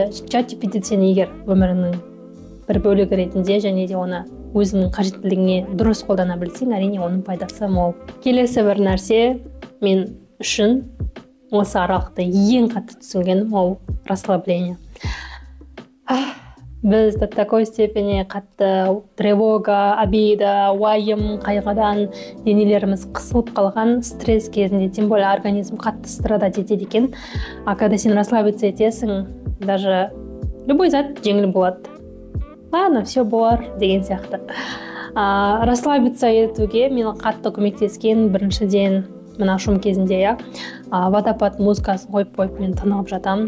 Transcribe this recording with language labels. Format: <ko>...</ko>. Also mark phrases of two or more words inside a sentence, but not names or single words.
<kk>ChatGPT сен егер өміріңнің бір бөлігі ретінде және де оны өзіңнің қажеттілігіңе дұрыс қолдана білсең, әрине оның пайдасы мол. Келесі бір нәрсе мен үшін осы аралықты ең қатты түсінгенім ол расслабление. Біз</kk> <ru>до такой степени</ru> <kk>қатты</kk> <ru>тревога, обида,</ru> <kk>уайым, қайғыдан денелеріміз қысылып қалған, стресс кезінде,</kk> <ru>тем более организм</ru> <kk>қатты страдать етеді екен. Когда сен расслабиться етесің,</kk> <ru>даже любой</ru> <kk>зат жеңіл болады.</kk> <ru>Ладно, все</ru> <kk>болар деген сияқты. Расслабиться етуге мен қатты көмектескен біріншіден мына шум кезінде, водопад музыкасын қойып мен тынығып жатамын.</kk>